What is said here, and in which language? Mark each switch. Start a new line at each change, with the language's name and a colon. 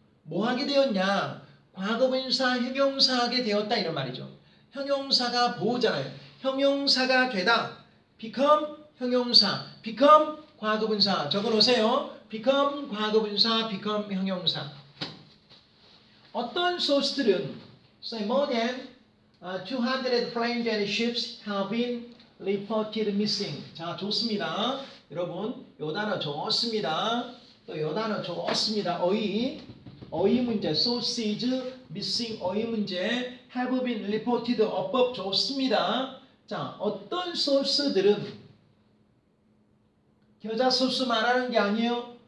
Korean: 뭐하게 되었냐? 과거분사 형용사하게 되었다 이런 말이죠. 형용사가 보호잖아요. 형용사가 되다. become 형용사, become 과거분사 적어놓으세요. become 과거분사, become 형용사. 어떤 소스들은
English: say more than 200 planes and ships have been reported missing.
Korean: 자 좋습니다. 여러분 요 단어 좋습니다. 또 요 단어 좋습니다. 어휘 문제
English: sausage missing
Korean: 어휘 문제
English: have been reported
Korean: 어법 좋습니다. 자 어떤 소스들은 겨자 소스 말하는 게 아니에요.